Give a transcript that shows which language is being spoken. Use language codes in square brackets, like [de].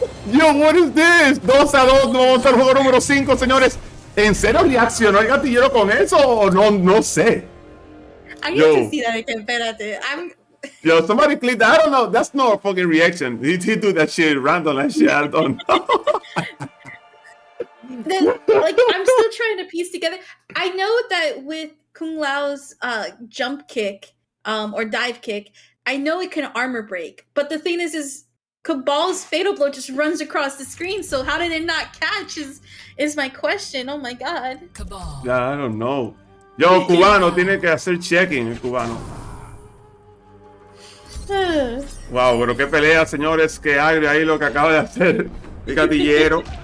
[en] Yo, what is this? [es] 2-2, no vamos al juego número 5, señores. ¿En serio reaccionó el gatillero con eso o no? No sé. [en] I need to see that again, [es] espérate. [en] Yo, somebody clicked that. I don't know. That's not a fucking reaction. He do that shit random and shit. I don't know. Then, like, I'm still trying to piece together. I know that with Kung Lao's jump kick or dive kick, I know it can armor break. But the thing is Cabal's fatal blow just runs across the screen. So how did it not catch is my question. Oh my God. Cabal. Yeah, I don't know. [es] Yo, Cubano tiene que hacer checking, el cubano. Wow, pero qué pelea, señores. Qué agrio ahí lo que acaba de hacer el gatillero.